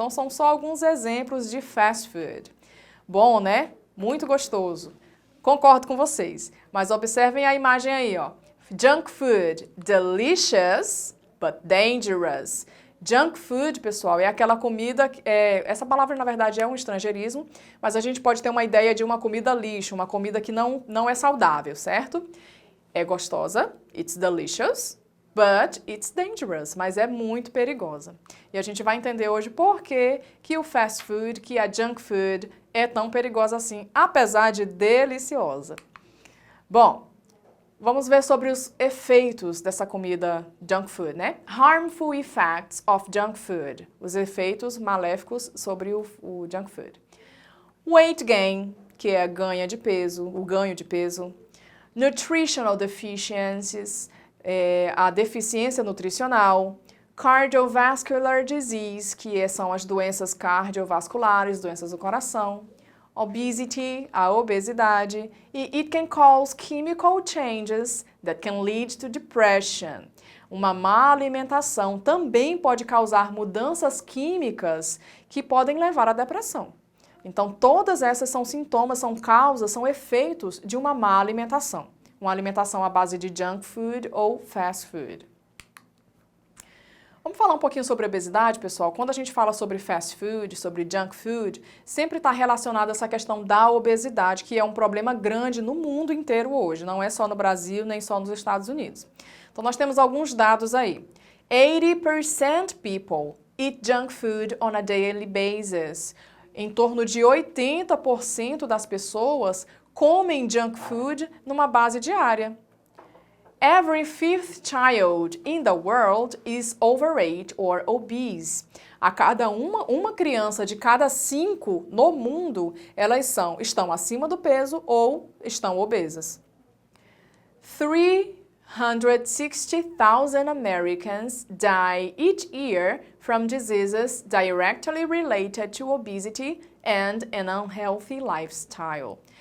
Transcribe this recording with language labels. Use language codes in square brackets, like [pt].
[pt] Então são só alguns exemplos de fast food. Bom, né? Muito gostoso. Concordo com vocês, mas observem a imagem aí, ó. [en] Junk food, delicious but dangerous. [pt] Junk food, pessoal, é aquela comida, essa palavra na verdade é um estrangeirismo, mas a gente pode ter uma ideia de uma comida lixo, uma comida que não é saudável, certo? É gostosa, [en] it's delicious, but it's dangerous, [pt] mas é muito perigosa. E a gente vai entender hoje por que o fast food, que a junk food é tão perigosa assim, apesar de deliciosa. Bom, vamos ver sobre os efeitos dessa comida junk food, né? [en] Harmful effects of junk food. [pt] Os efeitos maléficos sobre o junk food. [en] Weight gain, [pt] que é o ganho de peso. [en] Nutritional deficiencies, [pt] a deficiência nutricional. [en] Cardiovascular disease, [pt] que são as doenças cardiovasculares, doenças do coração. [en] Obesity, [pt] a obesidade, e [en] it can cause chemical changes that can lead to depression. [pt] Uma má alimentação também pode causar mudanças químicas que podem levar à depressão. Então, todas essas são sintomas, são causas, são efeitos de uma má alimentação. Uma alimentação à base de junk food ou fast food. Vamos falar um pouquinho sobre obesidade, pessoal. Quando a gente fala sobre fast food, sobre junk food, sempre está relacionado a essa questão da obesidade, que é um problema grande no mundo inteiro hoje, não é só no Brasil, nem só nos Estados Unidos. Então, nós temos alguns dados aí. [en] 80% people eat junk food on a daily basis. [pt] Em torno de 80% das pessoas comem junk food numa base diária. [en] Every fifth child in the world is overweight or obese. [pt] A cada uma criança de cada 5 no mundo, elas estão acima do peso ou estão obesas. [en] 360,000 Americans die each year from diseases directly related to obesity and an unhealthy lifestyle.